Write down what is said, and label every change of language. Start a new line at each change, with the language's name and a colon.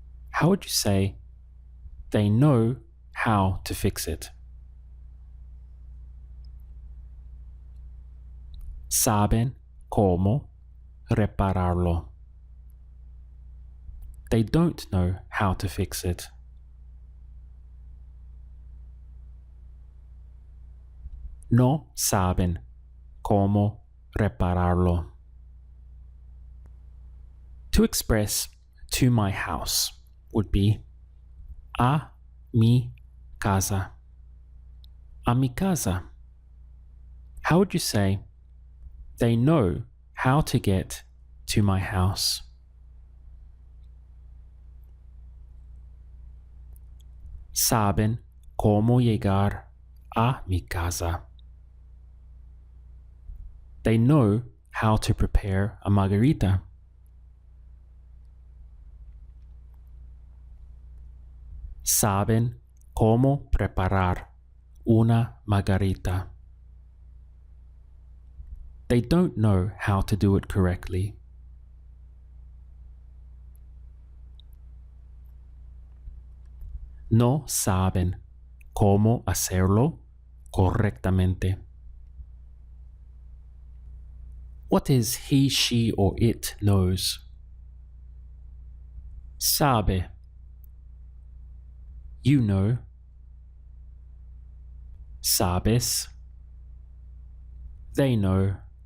English: How would you say they know how to fix it?
Spanish: Saben cómo repararlo.
English: They don't know how to fix it.
Spanish: No saben cómo repararlo.
English: To express to my house would be
Spanish: a mi casa. A mi casa.
English: How would you say they know how to get to my house?
Spanish: Saben cómo llegar a mi casa.
English: They know how to prepare a margarita.
Spanish: Saben cómo preparar una margarita.
English: They don't know how to do it correctly.
Spanish: No saben cómo hacerlo correctamente.
English: What is he, she, or it knows?
Spanish: Sabe.
English: You know.
Spanish: Sabes.
English: They know.